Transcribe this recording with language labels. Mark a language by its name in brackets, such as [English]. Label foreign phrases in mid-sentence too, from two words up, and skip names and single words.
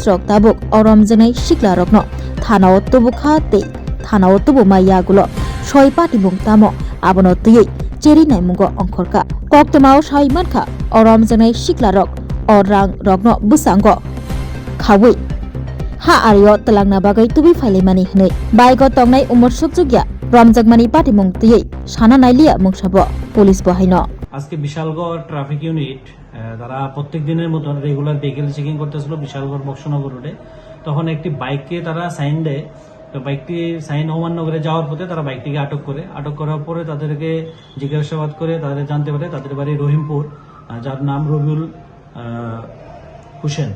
[Bodo] रक ताबुक अरम जनाय सिकला रकनो थानाव तुबुखा ते थानाव तुबुमाया गुलो सय पाटिमुं तामो आबनो तुयै चेरी नायमुंगो अंखरका कक्तमाव साय मानखा अरम जनाय सिकला रक अ रां रकनो बुसांगो खावै हा आरियो तलांना बागै तुबै फाइलायमानि हनै बाइक तंनाय उमर सकजुगिया रमजागमानि पाटिमुं तुयै साना नायलिया मुंसाबो पुलिस बहायनो [Bangla] আজকে বিশালগড় ট্রাফিক ইউনিট তারা প্রত্যেক দিনের মতন রেগুলার ভেহিকেল চেকিং করতেছিল বিশালগড় বক্সনগর রোডে। তখন একটি বাইককে তারা সাইন দেয়, তো বাইকটি সাইন অমান্য করে যাওয়ার পথে তারা বাইকটিকে আটক করে। আটক করার পরে তাদেরকে জিজ্ঞাসাবাদ করে তাদের জানতে পারে তাদের বাড়ি রহিমপুর, যার নাম রবিউল হুসেন।